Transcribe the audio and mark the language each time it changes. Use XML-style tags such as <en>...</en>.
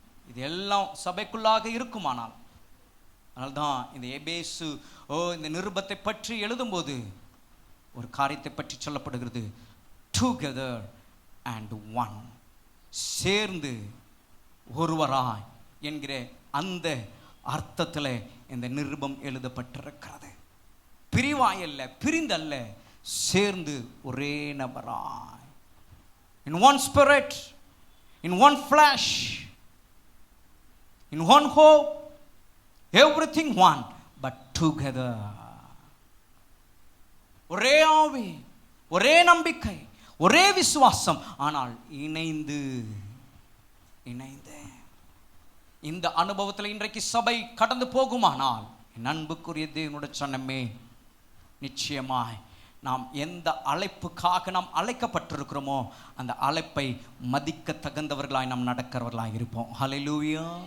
<ta>இது எல்லாம் சபைக்குள்ளாக இருக்குமானால், அதனால்தான் இந்த எபேசு இந்த நிருபத்தை பற்றி எழுதும்போது ஒரு காரியத்தை பற்றி சொல்லப்படுகிறது,</ta> <en>together and one,</en> <ta>சேர்ந்து ஒருவராய் என்கிற அந்த அர்த்தத்தில் இந்த நிருபம் எழுதப்பட்டிருக்கிறது. பிரிவாயல்ல, பிரிந்தல்ல, சேர்ந்து ஒரே நபராய்,</ta> <en>in one spirit, in one flesh, in one hope, everything one, but together.</en> <ta>ஒரே ஆவி, ஒரே நம்பிக்கை, ஒரே விசுவாசம், ஆனால் இணைந்து இணைந்து இந்த அனுபவத்தில் இன்றைக்கு சபை கடந்து போகுமானால், என் அன்புக்குரிய தேவனுடைய சொன்னமே, நிச்சயமாய் நாம் எந்த அழைப்புக்காக நாம் அழைக்கப்பட்டிருக்கிறோமோ அந்த அழைப்பை மதிக்க தகுந்தவர்களாய் நாம் நடக்கிறவர்களாய் இருப்போம். ஹல்லேலூயா.</ta>